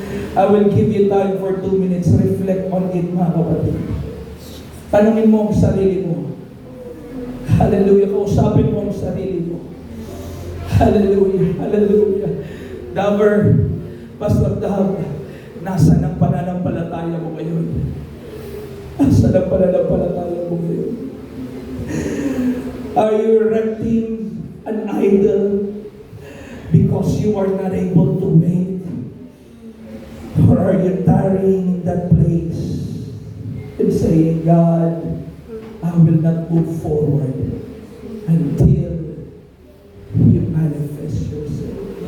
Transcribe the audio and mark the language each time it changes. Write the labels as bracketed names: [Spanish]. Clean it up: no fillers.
[English] I will give you time for 2 minutes. Reflect on it, [Filipino] mga kapatid. Tanungin mo ang sarili mo. Hallelujah. Kausapin mo ang sarili mo. Hallelujah. Hallelujah. Daver, Pastor Dab, nasaan ang pananampalataya mo ngayon? Nasaan ang pananampalataya mo ngayon? [English] Are you erecting an idol because you are not able to wait? Or are you tarrying in that place and saying, God, I will not move forward until you manifest yourself?